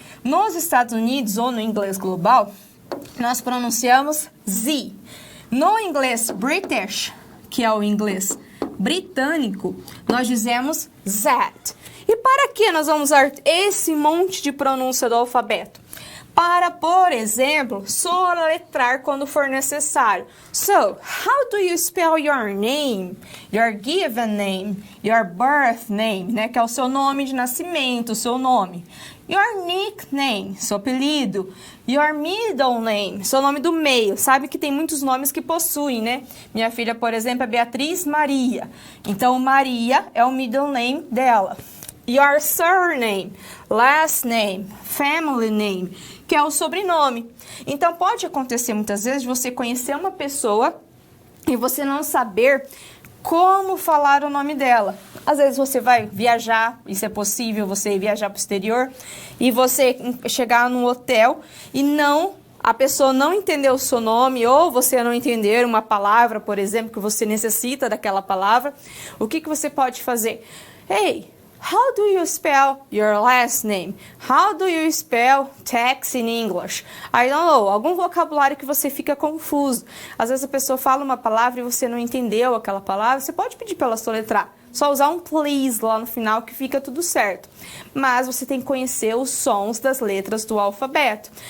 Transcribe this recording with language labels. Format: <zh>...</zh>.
<pt>Nos Estados Unidos, ou no inglês global, nós pronunciamos Z. No inglês British, que é o inglês britânico, nós dizemos that. E para que nós vamos usar esse monte de pronúncia do alfabeto? Para, por exemplo, soletrar quando for necessário.</pt> <en>So, how do you spell your name? Your given name, your birth name,</en> <pt>né? Que é o seu nome de nascimento, o seu nome.</pt> <en>Your nickname,</en> <pt>seu apelido.</pt> <en>Your middle name,</en> <pt>seu nome do meio. Sabe que tem muitos nomes que possuem, né? Minha filha, por exemplo, é Beatriz Maria. Então, Maria é o middle name dela.</pt> <en>Your surname, last name, family name,</en> <pt>que é o sobrenome. Então, pode acontecer muitas vezes de você conhecer uma pessoa e você não saber como falar o nome dela. Às vezes você vai viajar, isso é possível, você viajar para o exterior, e você chegar num hotel e a pessoa não entendeu o seu nome, ou você não entender uma palavra, por exemplo, que você necessita daquela palavra. O que você pode fazer?</pt> <en>Hey, how do you spell your last name? How do you spell tax in English? I don't know,</en> <pt>algum vocabulário que você fica confuso. Às vezes a pessoa fala uma palavra e você não entendeu aquela palavra, você pode pedir para ela soletrar. Só usar um please lá no final que fica tudo certo. Mas você tem que conhecer os sons das letras do alfabeto.</pt>